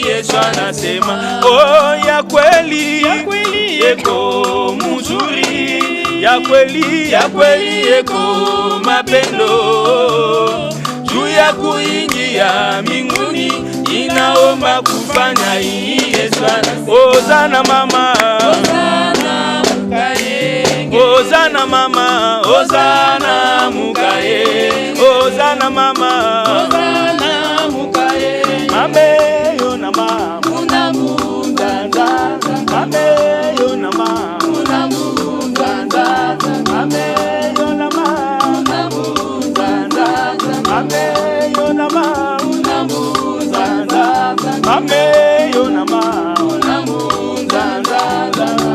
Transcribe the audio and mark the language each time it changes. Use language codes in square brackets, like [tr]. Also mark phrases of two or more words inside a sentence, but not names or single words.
[sw] Yesu anasema, ya kweli, ya kweli eko mzuri, ya kweli, ya kweli eko mapendo, juu ya kuingia mbinguni inaomba kufanya hii. Yesu anasema, Hosana mama, Hosana mukaye, Hosana mama, Hosana mukaye, Hosana mama, Hosana mukaye. [ln] Mame yo na mama, muna mundanda, mame yo na mama, muna mundanda, mame yo na mama, muna mundanda, mame yo na mama, muna mundanda, mame yo na mama, muna mundanda.